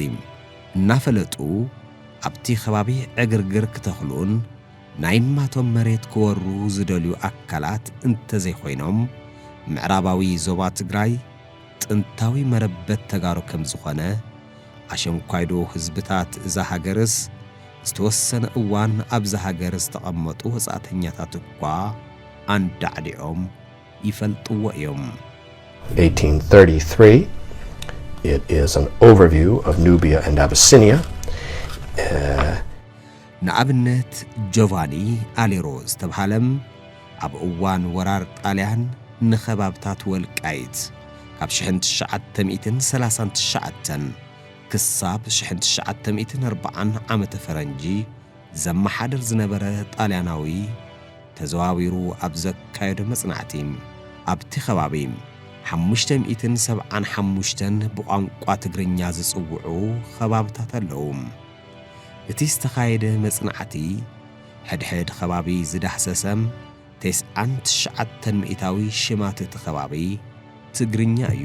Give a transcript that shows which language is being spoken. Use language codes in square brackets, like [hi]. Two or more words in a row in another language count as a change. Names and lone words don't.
[ti] እናፈለጡ ኣብቲ ከባቢ ዕግርግር ክተኽሉን ናይ ማቶም መሬት ክወሩ ዝደልዩ ኣካላት እንተዘይኾይኖም ምዕራባዊ ዞባ ትግራይ ጥንታዊ መረበት ተጋሩ ከም ዝኾነ ኣሸንኳይዶ ህዝብታት እዛ ሃገርስ ዝተወሰነ እዋን ኣብዛ ሃገር ዝተቐመጡ ወጻእተኛታት እኳ አንዳዕዲኦም ይፈልጥዎ እዮም። [en] 1833 it is an overview of Nubia and Abyssinia. [ti] ንኣብነት ጆቫኒ አሌሮ ዝተብሃለም ኣብ እዋን ወራር ጣልያን ንኸባብታት ወልቃይት ካብ 1939 ክሳብ 1940 ዓመተ ፈረንጂ ዘመሓድር ዝነበረ ጣልያናዊ ተዘዋዊሩ ኣብ ዘካየዶ መጽናዕቲ ኣብቲ ከባቢ 575 ብቋንቋ ትግርኛ ዝጽውዑ ከባብታት ኣለዉ። እቲ ዝተኻየደ መጽናዕቲ ሕድሕድ ከባቢ ዝዳሕሰሰም 99 ሽማት እቲ ከባቢ ትግርኛ እዩ።